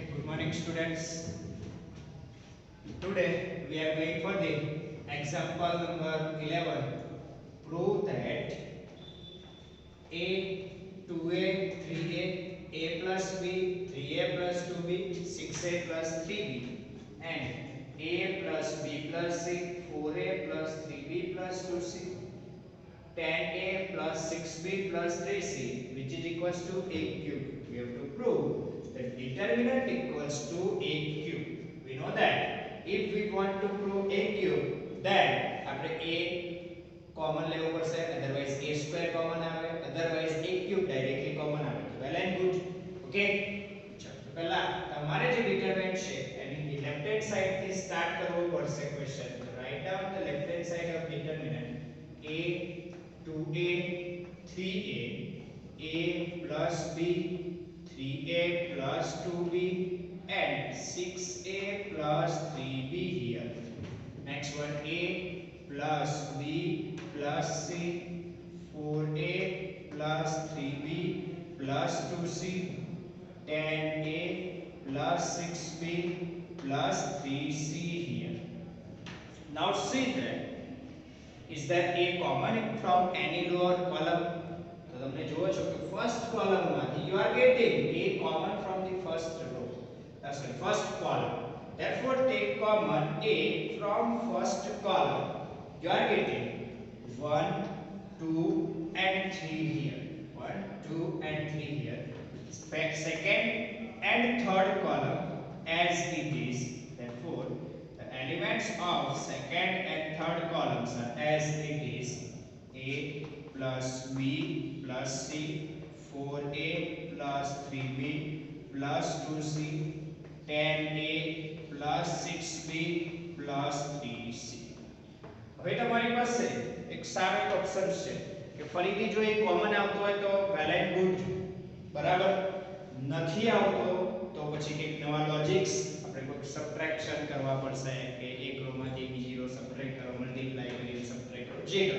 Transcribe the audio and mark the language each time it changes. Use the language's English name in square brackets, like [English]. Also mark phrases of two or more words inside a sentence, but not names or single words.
[English] morning, students. Today we are going for the example number 11. Prove that a 2a 3a a plus b 3a plus 2b 6a plus 3b and a plus b plus c 4a plus 3b plus 2c 10a plus 6b plus 3c which is equals to a cube. We have to prove that determinant equals to a cube. We know that if we want to prove a cube, then આપણે a common [Gujarati] લેવો પડશે, [English] otherwise a square common આવે, otherwise a cube directly common આવે. Well and good. Okay? [Gujarati] ચાલો પહેલા તમારે જે determinant છે એની [English] left hand side [Gujarati] થી start કરવો પડશે question. [English] Write down the left hand side of determinant a 2a 3a a plus b 3a plus 2b and 6a plus 3b here. Next one, a plus b plus c 4a plus 3b plus 2c 10a plus 6b plus 3c here. Now see that is there a common from any lower column? [Gujarati] તો તમને જોવો છો કે [English] first column માંથી you are getting a common from the first row. That's the first column. Therefore take common a from first column. You are getting 1 2 and 3 here. 1 2 and 3 here. Second and third column as it is. Therefore the elements of second and third columns are as it is. A plus b plus c 4a plus 3b plus 2c 10a plus 6b plus 3c. [Gujarati] હવે તમારી પાસે એક સારો એક ઓપ્શન છે કે ફરીથી જો એ કોમન આવતો હોય તો [English] well and good, [Gujarati] બરાબર. નથી આવતો તો પછી એક નવા લોજિક્સ આપણે કોઈ સબટ્રેક્શન કરવા પડશે કે એક રો માંથી બીજી રો સબટ્રેક્ટ કરો, મલ્ટીપ્લાય કરીને સબટ્રેક્ટ કરો, જે કરો.